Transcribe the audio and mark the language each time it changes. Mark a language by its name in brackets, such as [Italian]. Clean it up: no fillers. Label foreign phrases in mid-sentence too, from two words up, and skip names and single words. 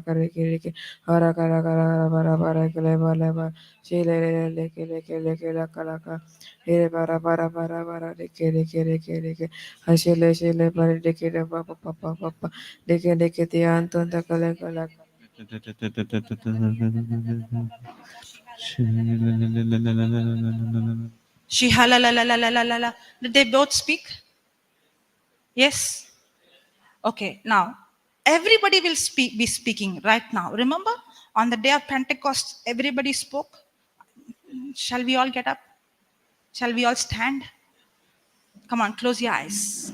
[English] kare kere kere hara kala kala bara bara kele bara bara shile le le kele kele kele kala kala here bara bara bara bara de kere kere kere kere hashile shile bara de kere papa papa papa de kere de kere anton da kala kala Shihalalalalalala. Did they both speak? Yes? Okay, now everybody will be speaking right now. Remember, on the day of Pentecost, everybody spoke. Shall we all get up? Shall we all stand? Come on, close your eyes.